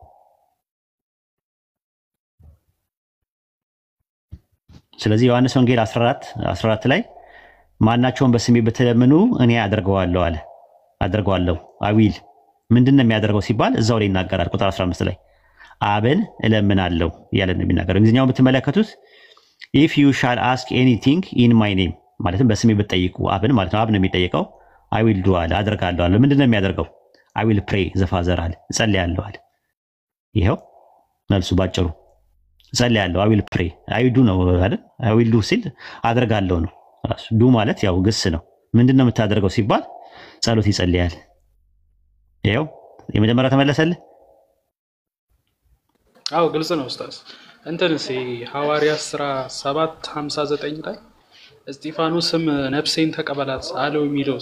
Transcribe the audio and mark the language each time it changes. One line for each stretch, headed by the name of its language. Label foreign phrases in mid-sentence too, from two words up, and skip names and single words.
Amharic: ስለዚህ ዮሐንስ ወንጌል 14 ላይ ማናቸውን በስሜ ብትለምኑ እኔ አደርገዋለሁ አለ። አደርገዋለሁ አዊል ምንድነው የሚያደርገው ሲባል እዛው ላይ ይናገራል። ቁጥር 15 ላይ አብን እለምናለሁ እያለ ነው የሚናገረው። እንግሊዝኛውን ብትመለከቱት
English: if you shall ask anything in my name
Amharic: ማለትም በስሜ ብትጠይቁ አብን ማለት ነው። አብ ነው የሚጠይቀው።
English: I will do
Amharic: አለ፣ አደርጋለሁ አለ። ምንድነው የሚያደርገው?
English: I will pray the father
Amharic: አለ፣ እጸልያለሁ አለ። ይሄው መልሱ ባጭሩ እጸልያለሁ።
English: I will pray I do
Amharic: ነው አይደል?
English: I will do
Amharic: ሲል አደርጋለሁ ነው ራሱ። ዱ ማለት ያው ግስ ነው። ምንድነው የምታደርገው ሲባል ጸሎት ይጸልያል። ይሄው የመጀመሪያ ተመለሰልህ። አዎ ግልጽ ነው ኡስታዝ። እንትንስ ሐዋርያት 17:59 ላይ እስጢፋኖስም ነፍሴን ተቀበላት አለው የሚለውስ?